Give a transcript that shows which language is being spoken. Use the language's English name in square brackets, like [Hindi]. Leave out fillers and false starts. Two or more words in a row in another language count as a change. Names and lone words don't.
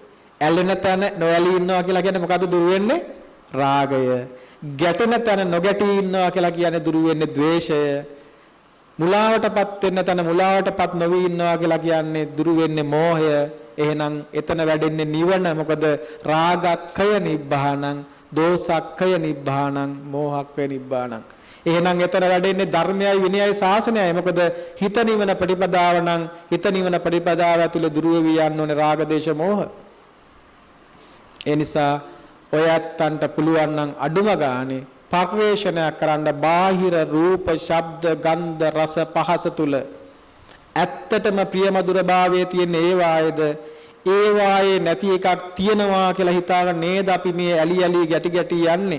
[Sinhala] ඇලෙන තැන නොඇලී ඉන්නවා කියලා කියන්නේ මොකද්ද දුරු වෙන්නේ? රාගය. ගැටෙන තැන නොගැටී ඉන්නවා කියලා කියන්නේ දුරු වෙන්නේ ද්වේෂය. මුලාවටපත් වෙන තැන මුලාවටපත් නොවි ඉන්නවා කියලා කියන්නේ දුරු වෙන්නේ මෝහය. එහෙනම් එතන වැඩෙන්නේ නිවන. [Pali] මොකද රාගක්ඛය නිබ්බානං, දෝසක්ඛය නිබ්බානං, මෝහක්ඛය නිබ්බානං. [Sinhala] එහෙනම් එතන වැඩෙන්නේ ධර්මයයි විනයයි ශාසනයයි. මොකද හිත නිවන ප්‍රතිපදාව නම් හිත නිවන ප්‍රතිපදාව ඇතුලේ දුරු වෙවි යන්න ඕනේ රාග දේශ මෝහ. ඒ නිසා ඔයත්තන්ට පුළුවන් නම් අඩුම ගානේ පරිවේෂණයක් කරන්න බාහිර රූප, ශබ්ද, ගන්ධ, රස, පහස තුල ඇත්තටම ප්‍රියමధుර භාවයේ තියෙන ඒ වායේ නැති එකක් තියෙනවා කියලා හිතාගෙන නේද අපි මේ ඇලි ගැටි යන්නේ.